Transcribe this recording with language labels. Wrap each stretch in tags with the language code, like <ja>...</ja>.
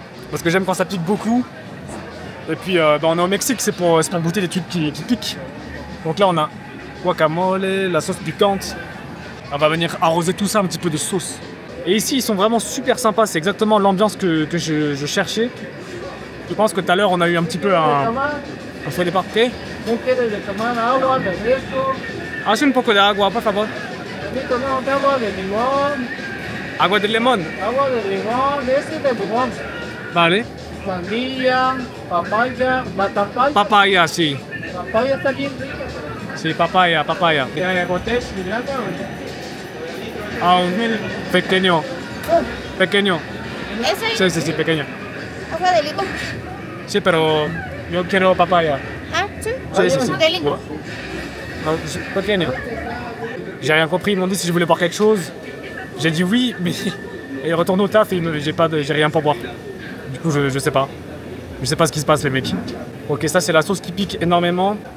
<fr>Parce que j'aime quand ça pique beaucoup. Et puis on est au Mexique, c'est pour goûter des trucs qui piquent. Donc là on a guacamole, la sauce piquante. On va venir arroser tout ça un petit peu de sauce. Et ici ils sont vraiment super sympas, c'est exactement l'ambiance que je cherchais. Je pense que tout à l'heure on a eu un petit peu un feu départ.</fr> <es>¿Qué? ¿No quieres de tomar agua, refresco? Haz un poco de agua, por favor. No, agua de limón, Agua de limón. agua de limón, ese de limón. Vale. Sandía, papaya, batapaya. Papaya, sí. Papaya está bien rica. Sí, papaya. Ah, un pequeño. Ese Sí, pequeño. hoja de limón. Sí, pero yo quiero papaya. Ah, sí. Sí. De limón. Non, pequeño.</es> <fr>J'ai rien compris, ils m'ont dit si je voulais boire quelque chose. J'ai dit oui, mais et retourne au taf et j'ai rien pour boire. Du coup, je sais pas. Je sais pas ce qui se passe, les mecs. Ok, ça c'est la sauce qui pique énormément.</fr>